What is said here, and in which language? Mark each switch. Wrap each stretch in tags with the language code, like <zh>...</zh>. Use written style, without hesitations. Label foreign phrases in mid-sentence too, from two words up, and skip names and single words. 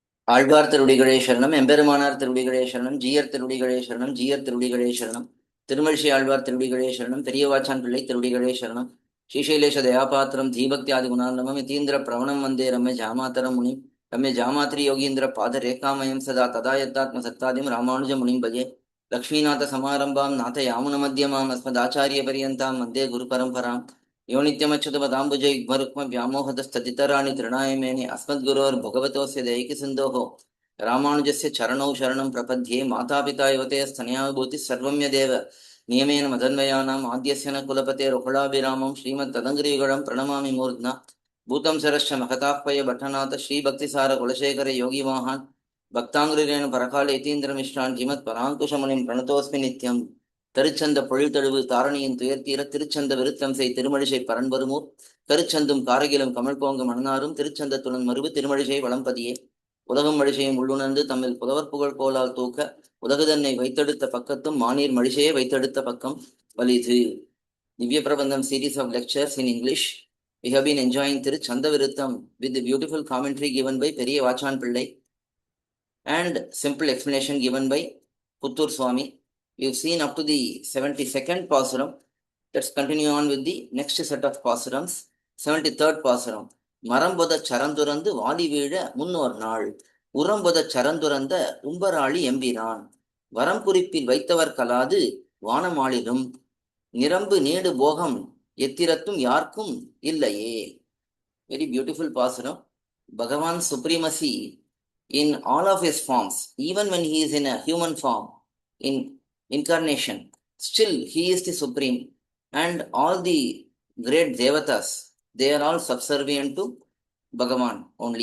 <ta>ஆழ்வார் திருவடிகளே சரணம், எம்பெருமானார் திருவடிகளே சரணம், ஜீயர் திருவடிகளே சரணம், ஜீயர் திருவடிகளே சரணம், திருமழிசை ஆழ்வார் திருவடிகளே சரணம், பெரியவாச்சான் பிள்ளை திருவடிகளே சரணம்,</ta> <sa>श्रीशैलेश दयापात्रं धीभक्ति आदि गुणार्णवं यतीन्द्र प्रवणं वन्दे रम्य जामातरं मुनिम् रम्य जामातृ योगीन्द्र पाद रेखामयं सदा तदा यत्तात्म सत्तादिं रामानुज मुनिं भजे लक्ष्मीनाथ समारम्भां नाथ यामुन मध्यमाम् अस्मदाचार्य पर्यन्तां वन्दे गुरु परम्पराम् यो नित्यमच्युतपदाम्बुज युग्मरुक्म व्यामोहतस्तदितराणि तृणायमेने अस्मद्गुरोर्भगवतोऽस्य दैकिसिन्धोः रामानुजस्य चरणौ शरणं प्रपद्ये मातापिता युवतेस्तनया विभूतिः सर्वं यदेव नियमेन मदन्वयानाम् आद्यस्य न कुलपतेरुकुलाभिरामं श्रीमत्तदङ्घ्रियुगळं प्रणमामि मूर्ध्ना भूतं सरश्च महताह्वय भट्टनाथ श्रीभक्तिसार कुलशेखर योगिवाहान् भक्ताङ्ग्रिरेण परकाल यतीन्द्रमिश्रान् श्रीमत्पराङ्कुशमुनिं प्रणतोऽस्मि नित्यम्</sa> <ta>தருச்சந்த பொழில்தழுவு தாரணியின் துயர்த்தீர திருச்சந்த விருத்தம் செய் திருமழிசை பரன்பருமூர் கருச்சந்தும் காரகிலும் கமல் போங்க மணனாரும் திருச்சந்தத்துடன் மறுவு திருமழிசை வளம்பதியே உலகம் மழிசையும் உள்ளுணர்ந்து தம்மில் புலவர் புகழ் கோலால் தூக்க உலகுதன்னை வைத்தெடுத்த பக்கத்தும் மானீர் மழிசையை வைத்தெடுத்த பக்கம் வலிது.</ta> <en>Dhivyaprabandham series of lectures in English. We have been enjoying Thiruchchandha Viruththam with the beautiful commentary given by Periya Vachan Pillai and simple explanation given by Puttur swAmy. We've seen up to the 72nd pasuram. Let's continue on with the next set of pasurams. 73rd pasuram.</en> <ta>மரம்பொத சரந்துரந்து வாலி வீழ முன்னோர் நாள் உரம்பொத சரந்துரந்த உம்பராளி எம்பிரான் வரம் குறிப்பில் வைத்தவர் கலாது வானமாளிலும் நிரம்பு நீடு போகம் எத்திரத்தும் யாருக்கும் இல்லையே.</ta> <en>Very beautiful pasuram. Bhagavan's supremacy in all of his forms, even when he is in a human form, in incarnation, still he is the supreme, and all the great devatas, they are all subservient to Bhagavan only.</en>